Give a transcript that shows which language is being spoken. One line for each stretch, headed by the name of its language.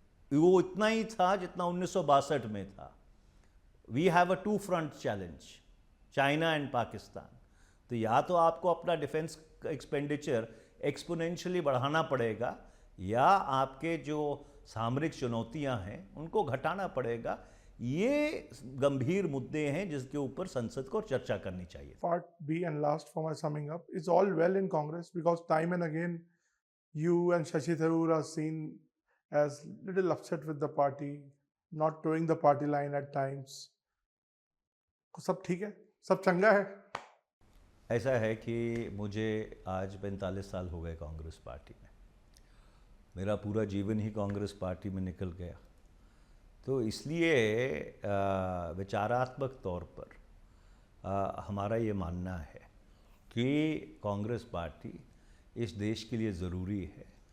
Hindi: वो इतना ही था जितना 1962 में था।
English: We have a two front challenge, China and Pakistan.
Hindi: तो या तो आपको अपना डिफेंस एक्सपेंडिचर एक्सपोनेंशियली बढ़ाना पड़ेगा, या आपके जो सामरिक चुनौतियां हैं उनको घटाना पड़ेगा। ये गंभीर मुद्दे हैं जिसके ऊपर संसद को चर्चा करनी चाहिए।
English: Part B and last for my summing up is all well in Congress, because time and again you and Shashi Tharoor are seen as little upset with the party, not towing the party line at times.
Hindi: सब ठीक है, सब चंगा है। ऐसा है कि मुझे आज 45 साल हो गए कांग्रेस पार्टी में। मेरा पूरा जीवन ही कांग्रेस पार्टी में निकल गया। तो इसलिए विचारात्मक तौर पर हमारा ये मानना है कि कांग्रेस पार्टी इस देश के लिए ज़रूरी है।